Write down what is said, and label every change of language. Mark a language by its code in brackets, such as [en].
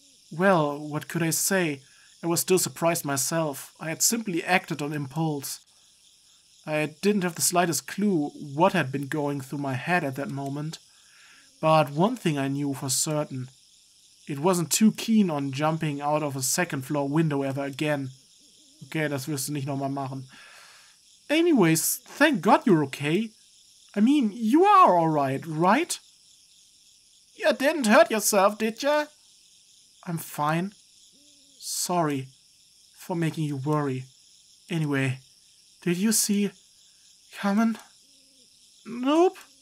[en] Well, what could I say? I was still surprised myself. I had simply acted on impulse. I didn't have the slightest clue what had been going through my head at that moment. But one thing I knew for certain. It wasn't too keen on jumping out of a second-floor window ever again. [de] Okay, das wirst du nicht nochmal machen. [en] Anyways, thank God you're okay. I mean, you are alright, right? You didn't hurt yourself, did ya? I'm fine. Sorry for making you worry. Anyway, did you see Carmen? Nope.